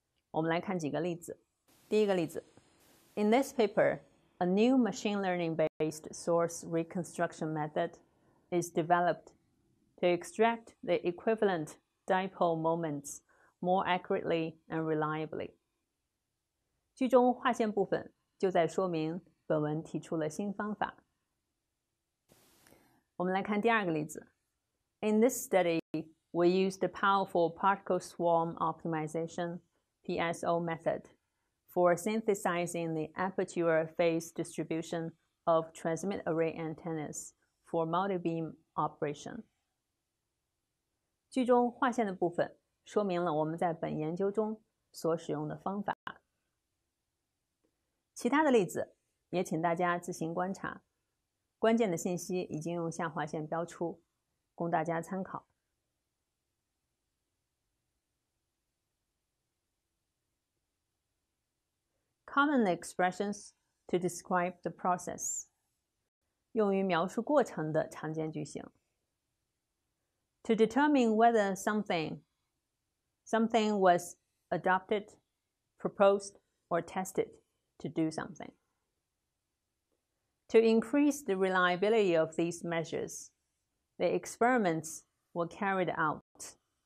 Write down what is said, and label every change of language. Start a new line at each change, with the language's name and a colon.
Chinese: 我们来看几个例子。第一个例子
English: In this paper, a new machine learning-based source reconstruction method is developed to extract the equivalent dipole moments more accurately and reliably.
Chinese: 句中划线部分就在说明本文提出了新方法。我们来看第二个例子。
English: In this study, we used the powerful particle swarm optimization (PSO) method for synthesizing the aperture phase distribution of transmit array antennas for multi-beam operation.
Chinese: 句中划线的部分说明了我们在本研究中所使用的方法。其他的例子也请大家自行观察，关键的信息已经用下划线标出，供大家参考。
English: Common expressions to describe the process.
Chinese: 用于描述过程的常见句型。
English: To determine whether something was adopted, proposed, or tested to do something. To increase the reliability of these measures, the experiments were carried out.